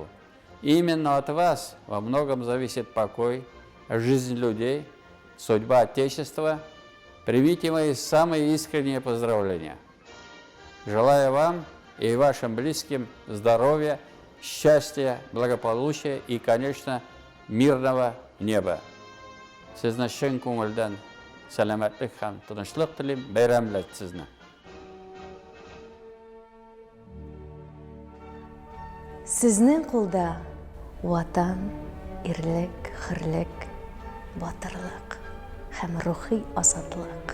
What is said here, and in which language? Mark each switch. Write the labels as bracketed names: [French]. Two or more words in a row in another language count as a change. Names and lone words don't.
[Russian] Именно от вас во многом зависит покой, жизнь людей, судьба Отечества. Примите мои самые искренние поздравления. Желаю вам и вашим близким здоровья, счастья, благополучия и, конечно, мирного неба. [Tatar] Сезне шын көңілден сәламәтлек һәм тынычлык телим, бәйрәмләр сезне. Сезнең кулда ватан, ирлек, хөрлек, батырлык һәм рухи азатлык.